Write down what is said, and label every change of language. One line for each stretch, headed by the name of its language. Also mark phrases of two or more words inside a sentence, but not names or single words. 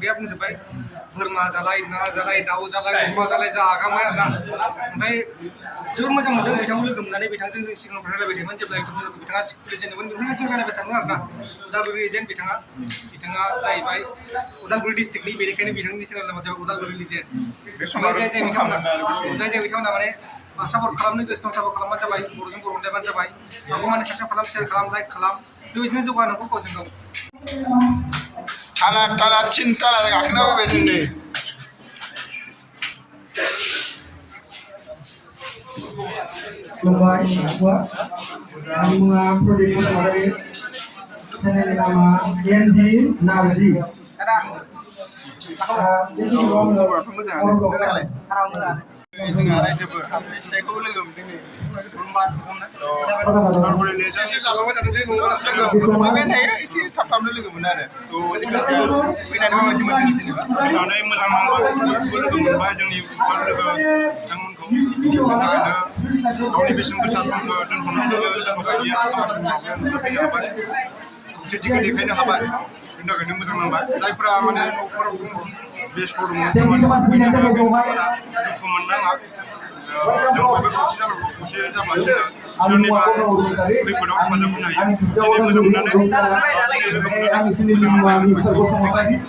Bodo: गैया बुंजोब्बाय बोरमा जालाय ना जालाय दाउ जालाय अमा जालाय जागांबाय आरोना ओमफ्राय जोबोद मोजां मोनदों बिथांखौ लोगो मोननानै बिथांजों जों सिगाङाव रायलायबाय थायोमोन जेब्ला इउटुब बिथाङा खुलिजेनदोंमोन बेनिफ्रायनो जों रायलायबाय थादोंमोन आरोना उदालगुरि एजेन्ट बिथाङा जाहैबाय उदालगुरि डिस्ट्रिक्टनि बेनिखायनो बिथांनि चेनेलआ जाबाय उदालगुरि एजेन्ट जाय बिथांमोना माने सापर्ट खालामनो गोसो दं सापर्ट खालामबानो जाबाय बर'जों बर' अनलायबानो जाबाय आंखौ माने साबस्क्राइब खालाम शेयार खालाम लाइक खालाम बेबायदिनो जौगानांगौ गावजों गाव ताला थिन ताला गाखोना फैबाय जों नै Lumbai, Aqua, Anima, Producer, Channel Nama, NG, Nazi.
English: This is one of the
Bodo: जोंहा रायजोफोर फिसायखौबो लोगो मोनदों नै थायो एसे थाब थाबनो लोगो मोनो आरो फैनानै माबायदि मोनदों जेनेबा फैनानै मोजां नांबाय लोगो मोनबाय जोंनि इउटुबार लोगो बिथांमोनखौ गावनि बेसेन गोसा समखौ दोनथ'नानै सोरबा बायदिया नुजाफैनो हाबाय खौसेथिखौ देखायनो हाबाय बेनि थाखायनो मोजां नांबाय जायफोरा माने न'खराव बेस्थ' दङ दुखु मोननाङा जों बयबो खौसे जानांगौ खौसे जाबासो सोरनिबा खैफोदाव हेफाजाब होनो हायो दिनै मोजां मोननानै दिनै लोगो मोननानै मोजां मोनबाय